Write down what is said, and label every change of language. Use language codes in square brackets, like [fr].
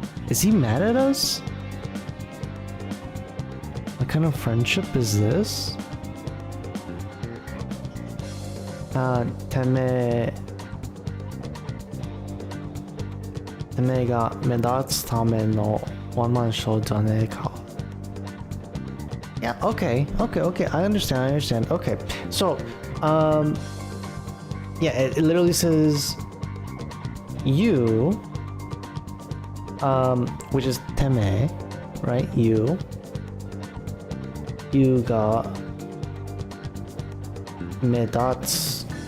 [en] Is he mad at us? What kind of friendship is this? [ja] てめえが目立つためのワンマンショーじゃねえか. [en] Yeah, okay, I understand. Okay, so, yeah, it literally says you, which is teme, right? You got medats.